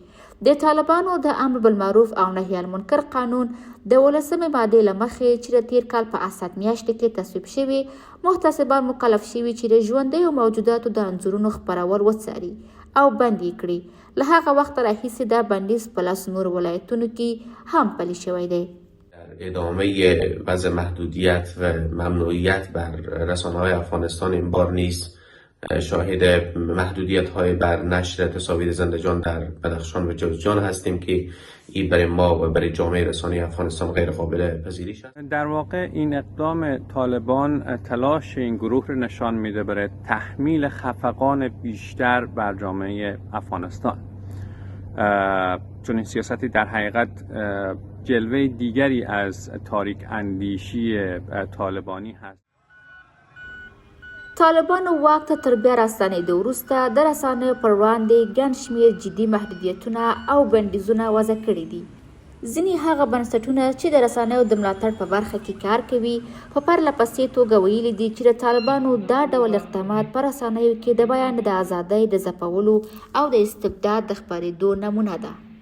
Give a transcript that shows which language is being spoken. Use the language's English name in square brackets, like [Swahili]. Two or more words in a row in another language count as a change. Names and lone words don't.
[Pashto] د طالبانو د امر بالمعروف او نهي المنکر قانون د 18 مادې له مخې چې د تیر کال په اسد میاشت کې تصویب شوی، محتسبان مکلف شوي چې د ژوندیو موجوداتو د انځورونو خپرول وڅاري او بند یې کړي. له هغه وخت راهیسې دا بندیز په 10 نور ولایتونو کې هم پلی شوی دی. [Persian] ادامه وضع محدودیت و ممنوعیت بر رسانه‌های افغانستان این بار نیز شاهد محدودیت‌های بر نشر تصاویر زنده‌جان در بدخشان و جوزجان هستیم که این برای ما و برای جامعه رسانه‌ای افغانستان غیر قابل پذیریش است. در واقع این اقدام طالبان تلاش این گروه رو نشان میده برای تحمیل خفقان بیشتر بر جامعه افغانستان. چون این سیاستی در حقیقت جلوه دیگری از تاریک اندیشی طالبانی هست. [Pashto] طالبانو واک ته تر بیا راستنېدو وروسته د رسنیو پر وړاندې ګڼ شمېر جدي محدودیتونه او بندیزونه وضع کړي دي. ځینې هغه بنسټونه چې د رسنیو د ملاتړ په برخه کې کار کوي په پرله پسې توګه ویلي دي چې د طالبانو دا ډول اقدامات په رسنیو کې د بیان د ازادۍ د ځپولو او د استبداد د خپرېدو نمونه ده.